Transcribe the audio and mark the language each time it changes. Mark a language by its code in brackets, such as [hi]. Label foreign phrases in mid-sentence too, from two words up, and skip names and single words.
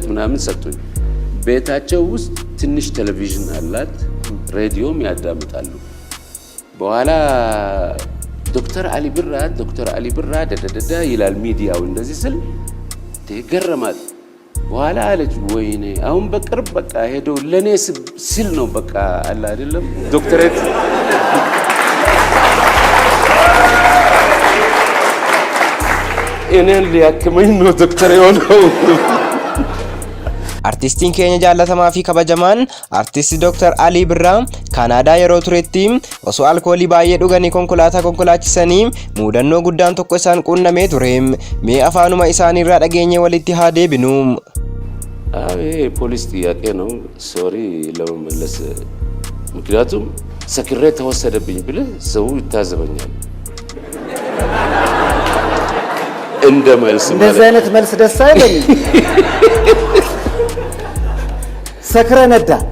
[am] ምናምን ሰጡኝ። ቤታቸው ውስጥ ትንሽ ቴሌቪዥን አላት፣ ሬዲዮም ያዳምጣሉ። በኋላ ዶክተር አሊ ብራ ደደደደ ይላል ሚዲያው እንደዚህ ስል ተገረማት። በኋላ አለች ወይኔ አሁን በቅርብ በቃ ሄዶ ለኔ ሲል ነው በቃ አለ አይደለም ዶክተሬት እኔን ሊያክመኝ ነው ዶክተር የሆነው። [om] Artistiin keenya jaallatamaa fi kabajamaan artisti Dr. Alii Birraa Kaanaadaa yeroo turetti osoo alkoolii baay'ee dhuganii konkolaataa konkolaachisanii muudannoo guddaan tokko isaan quunnamee ture. Mee afaanuma isaaniirraa dhageenye walitti haa deebinu. [am] ፖሊስ ጥያቄ ነው ሶሪ ለመመለስ ምክንያቱም ሰክሬ ተወሰደብኝ ብለ ሰው ይታዘበኛል። እንደ መልስ ማለት እንደዚህ አይነት መልስ ደስ አይለኝም። ሰክረ ነዳ